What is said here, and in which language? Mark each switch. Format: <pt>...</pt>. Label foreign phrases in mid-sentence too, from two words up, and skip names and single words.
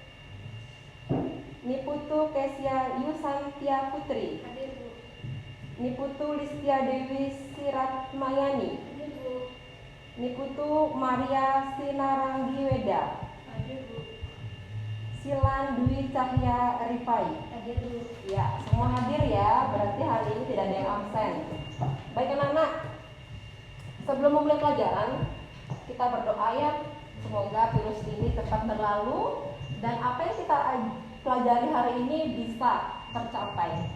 <id>Niputu Kesia Yusantia Putri. Hadir, Bu. Niputu Listia Dewi Siratmayani. Hadir, Bu. Niputu Maria Sinaranggi Weda. Hadir, Bu. Silan Dwi Cahya Rifai. Hadir, Bu. Ya, semua hadir ya, berarti hari ini tidak ada yang absen. Baik anak-anak, sebelum memulai pelajaran, kita berdoa ya, semoga virus ini cepat berlalu dan apa yang kita pelajari hari ini bisa tercapai.</id>